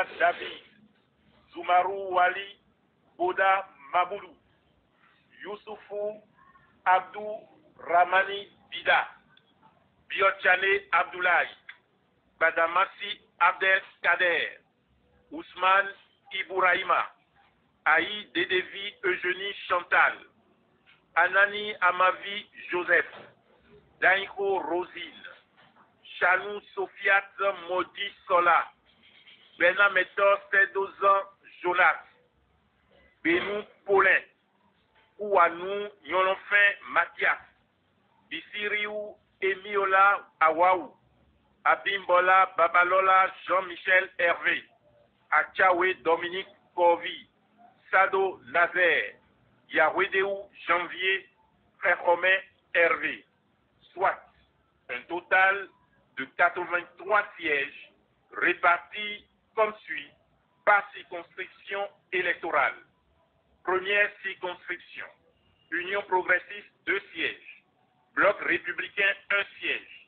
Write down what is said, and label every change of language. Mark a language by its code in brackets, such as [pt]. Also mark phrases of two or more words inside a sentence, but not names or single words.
[fr] David, Zoumarou Wali, Boda Maboulou, Youssoufou Abdou Ramani Bida, Biochane Abdoulaye, Badamasi Abdel Kader, Ousmane Ibouraïma, Aïe Dedevi Eugénie Chantal, Anani Amavi Joseph, Daïko Rosine, Chanou Sofiat Modi Sola, Benametor Sedozan Jonas, Benou Paulin, Ouanou Nyolonfin Mathias, Bissiriou Emiola Awaou, Abimbola Babalola Jean-Michel Hervé, Achawe Dominique Corvi, Sado Nazaire, Yahwedéou Janvier, Frère Romain Hervé, soit un total de 83 sièges répartis comme suit par circonscription électorale. Première circonscription, Union progressiste 2 sièges, Bloc républicain 1 siège.